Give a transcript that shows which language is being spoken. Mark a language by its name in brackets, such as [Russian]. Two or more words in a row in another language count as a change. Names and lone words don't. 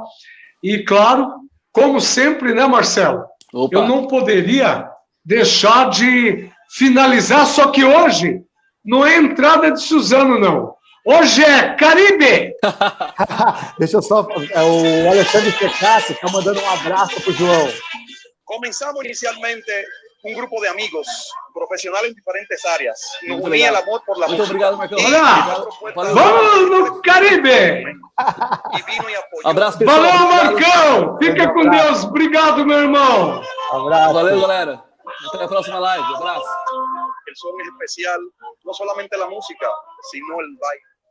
[Portuguese] E, claro, como sempre, né, Marcelo? Opa. Eu não poderia deixar de finalizar, só que hoje não é entrada de Suzano, não. Hoje é Caribe! Deixa eu só... O Alexandre Pecassi está mandando um abraço para o João. [Spanish] Comenzamos inicialmente un grupo de amigos profesionales en diferentes áreas. Nos [Portuguese] Muito [Spanish] unía el [Portuguese] legal. [Spanish] amor por la [Portuguese] Muito [Spanish] música. [Portuguese] obrigado, Marcão. Olha! Valeu. Vamos no Caribe! [Spanish] Y vino y apoyó. [Portuguese] Abraço, pessoal. Valeu, Obrigado. Marcão! Fica com Deus. Obrigado, meu irmão. Abraço. Valeu, galera. Até a próxima live. Abraço. [Spanish] El son es especial, no solamente la música, sino el baile.